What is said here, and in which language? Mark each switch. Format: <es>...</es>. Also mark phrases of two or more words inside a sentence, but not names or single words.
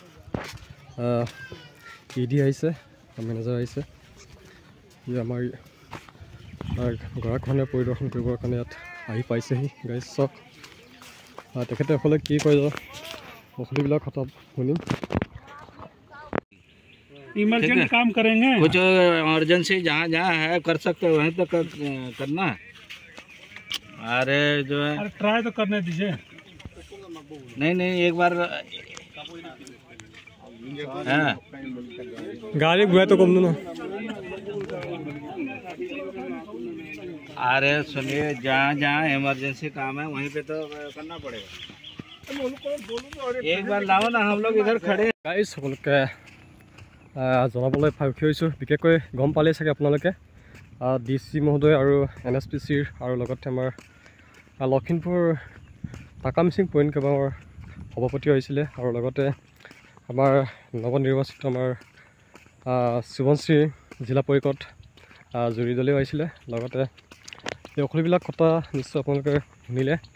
<as>ED আহিছে মেনেজাৰ আহিছে ই আমাৰ গৰাখহনীয়া পৰিদৰ্শন কৰিবৰ কাৰণে ইয়াত আহি পাইছেহি গাইজ চক তেখেতে অকলে কি কয় অসুবিধাবিলাক কথা শুনিম</as> <hi>इमरजेंसी काम करेंगे कुछ इमरजेंसी जहाँ जहाँ है कर सकते हैं वहीं तक करना अरे जो है ट्राई तो करने दीजिए नहीं एक बार गाड़ी घुआ तो कम दो ना अरे सुनिए जहाँ जहाँ इमरजेंसी काम है वहीं पे तो करना पड़ेगा एक बार लाओ ना हम लोग इधर खड़े</hi> <as>गाइस সকলকে জনাবলৈ ভাবি হৈছোঁ বিশেষকৈ গম পালেই চাগে আপোনালোকে DC মহোদয় আৰু NSPCৰ আৰু লগতে আমাৰ লখিমপুৰ টাকামচিং পইণ্ট কেবাঙৰ সভাপতি হৈছিলে আৰু লগতে আমাৰ নৱনিৰ্বাচিত আমাৰ সুবনশ্ৰী জিলা পৰিষদ জুৰি দলেও আহিছিলে লগতে এই সকলোবিলাক কথা নিশ্চয় আপোনালোকে শুনিলে</as>